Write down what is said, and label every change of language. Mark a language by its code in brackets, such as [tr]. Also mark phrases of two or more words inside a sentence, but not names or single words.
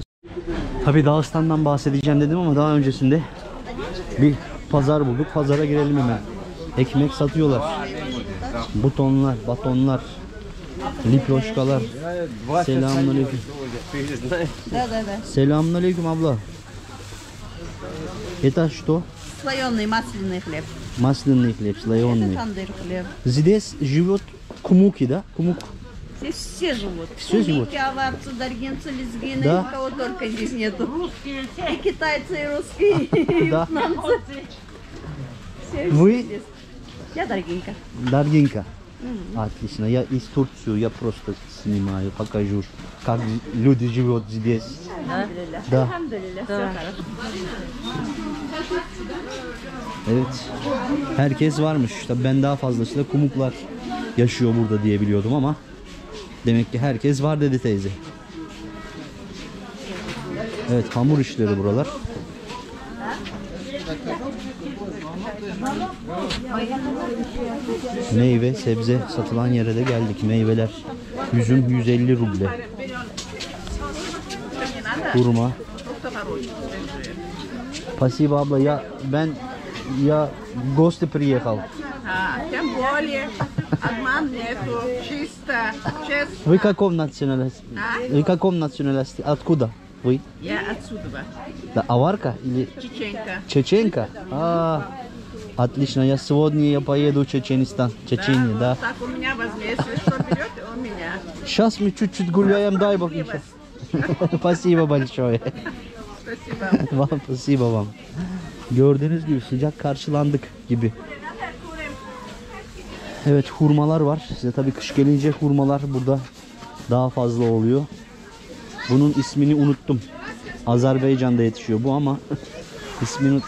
[tr] Tabii Dağıstan'dan bahsedeceğim dedim ama daha öncesinde bir pazar bulduk. Pazara girelim hemen. Ekmek satıyorlar. Butonlar, batonlar, liproşkalar. Selamünaleyküm. Selamünaleyküm abla. [ru] Это что? Слоеный масляный хлеб. Масляный хлеб, слоеный. Это тандыр хлеб. Здесь живет кумуки, да? Кумук. Здесь все живут. Все живут? Кумики, аварцы, даргинцы, лезгины, Да. кого только здесь нету. И китайцы, и русские, и Да. вьетнамцы. Все Вы? здесь. Я Даргинка. Даргинка. Отлично. Я из Турции, я просто снимаю, покажу, как люди живут здесь. Да. Алхамдулилля, все хорошо. [tr] Evet. Herkes varmış. Tabii ben daha fazlasıyla kumuklar yaşıyor burada diye biliyordum ama demek ki herkes var dedi teyze. Evet, hamur işleri buralar. Meyve, sebze satılan yere de geldik. Meyveler. Üzüm 150 ruble. Hurma. [ru] Спасибо, abla. Я в гости приехал. Тем более, обман нету, чисто, честно. Вы каком национальности? Вы каком национальности? Откуда вы? Я отсюда, Да, аварка или чеченька. чеченка? Отлично. Я поеду в Чеченистан. Чечение, да. Так у меня возьми, если что берете, у меня. Сейчас мы чуть-чуть гуляем, дай бог. Спасибо большое. Спасибо. Вам, спасибо вам. [tr] Gördüğünüz gibi sıcak karşılandık gibi. Evet, hurmalar var. Size tabii kış gelince hurmalar burada daha fazla oluyor. Bunun ismini unuttum. Azerbaycan'da yetişiyor bu ama ismini unuttum.